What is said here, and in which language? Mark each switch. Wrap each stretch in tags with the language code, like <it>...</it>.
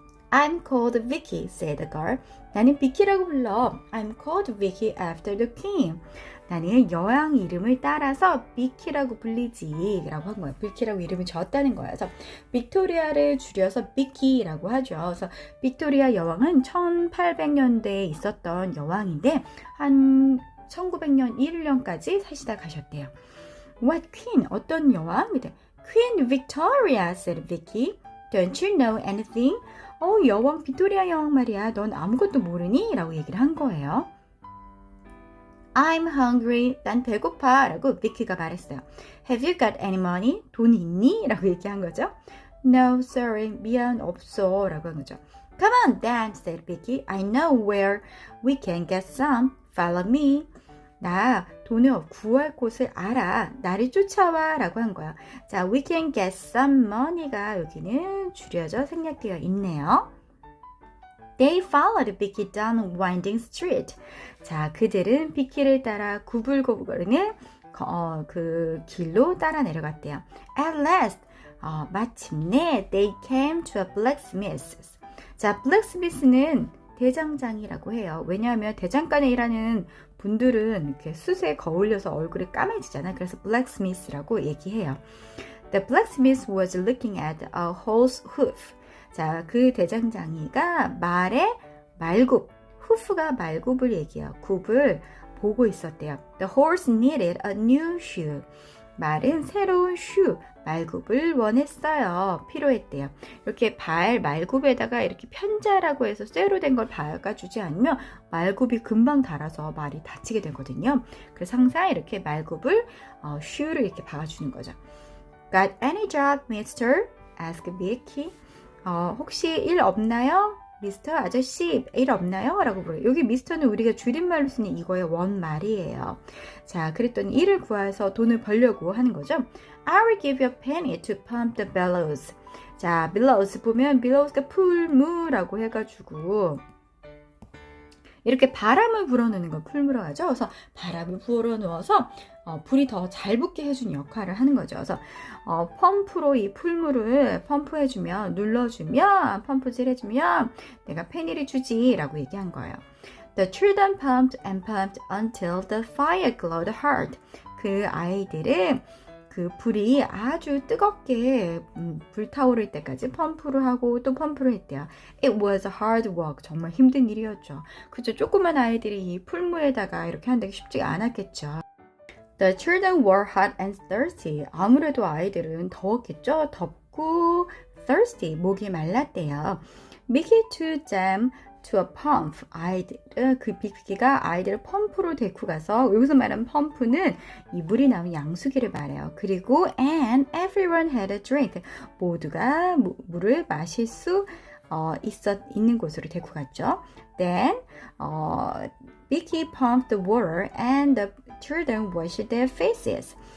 <en>I'm called Vicky, said the girl.</en> <ko>나는 비키라고 불러.</ko> <en>I'm called Vicky after the queen.</en> <ko>나는 여왕 이름을 따라서 비키라고 불리지 라고 한 거예요. 비키라고 이름을 지었다는 거예요. 그래서 빅토리아를 줄여서 비키라고 하죠. 그래서 빅토리아 여왕은 1800년대에 있었던 여왕인데 한 1900년 1년까지 사시다 가셨대요.</ko> <en>What queen?</en> <ko>어떤 여왕?</ko> <en>Queen Victoria, said Vicky. Don't you know anything?</en> <ko>여왕 빅토리아 여왕 말이야. 넌 아무것도 모르니? 라고 얘기를 한 거예요.</ko> <en>I'm hungry.</en> <ko>난 배고파. 라고 비키가 말했어요.</ko> <en>Have you got any money?</en> <ko>돈 있니? 라고 얘기한 거죠.</ko> <en>No, sorry.</en> <ko>미안, 없어. 라고 한 거죠.</ko> <en>Come on then, said Vicky. I know where we can get some. Follow me.</en> <ko>나 돈을 구할 곳을 알아. 나를 쫓아와. 라고 한 거야. 자,</ko> <en>we can get some money</en> <ko>가 여기는 줄여져 생략되어 있네요.</ko> <en>They followed Vicky down a winding street.</en> <ko>자, 그들은 비키를 따라 구불구불거리는 그 길로 따라 내려갔대요.</ko> <en>At last,</en> <ko>마침내</ko> <en>they came to a blacksmith's.</en> <ko>자, blacksmith는 대장장이라고 해요. 왜냐하면 대장간에 일하는 분들은 이렇게 숯에 거울려서 얼굴이 까매지잖아요. 그래서 blacksmith라고 얘기해요.</ko> <en>The blacksmith was looking at a horse hoof.</en> <ko>자, 그 대장장이가 말의 말굽, 후프가 말굽을 얘기해요. 굽을 보고 있었대요.</ko> <en>The horse needed a new shoe.</en> <ko>말은 새로운 shoe, 말굽을 원했어요. 필요했대요. 이렇게 발 말굽에다가 이렇게 편자라고 해서 쇠로 된 걸 박아주지 않으면 말굽이 금방 닳아서 말이 다치게 되거든요. 그래서 항상 이렇게 말굽을 shoe를 이렇게 박아주는 거죠.</ko> <en>Got any job, mister? asked Vicky.</en> <ko>혹시 일 없나요? 미스터 아저씨 일 없나요? 라고 물어요. 여기 미스터는 우리가 줄임말로 쓰는 이거의 원말이에요. 자, 그랬더니 일을 구해서 돈을 벌려고 하는 거죠.</ko> <en>I will give you a penny to pump the bellows.</en> <ko>자, bellows 보면 bellows가 풀무라고 해가지고 이렇게 바람을 불어넣는 걸 풀무라고 하죠. 그래서 바람을 불어넣어서 불이 더 잘 붙게 해주는 역할을 하는 거죠. 그래서 펌프로 이 풀물을 펌프해주면, 눌러주면, 펌프질 해주면 내가 페니를 주지 라고 얘기한 거예요.</ko> <en>The children pumped and pumped until the fire glowed hard.</en> <ko>그 아이들은 그 불이 아주 뜨겁게 불타오를 때까지 펌프를 하고 또 펌프를 했대요.</ko> <en>It was hard work.</en> <ko>정말 힘든 일이었죠. 그죠? 조그만 아이들이 이 풀무에다가 이렇게 한다기 쉽지가 않았겠죠.</ko> <en>The children were hot and thirsty.</en> <ko>아무래도 아이들은 더웠겠죠? 덥고 thirsty. 목이 말랐대요.</ko> <en>Mickey took them to a pump.</en> <ko>아이들은 그 빅키가 아이들을 펌프로 데리고 가서 여기서 말하는 펌프는 이 물이 나오는 양수기를 말해요. 그리고</ko> <en>and everyone had a drink.</en> <ko>모두가 물을 마실 수 있는 곳으로 데리고 갔죠.</ko> <en>Then Vicky pumped the water and the children washed their faces.</en>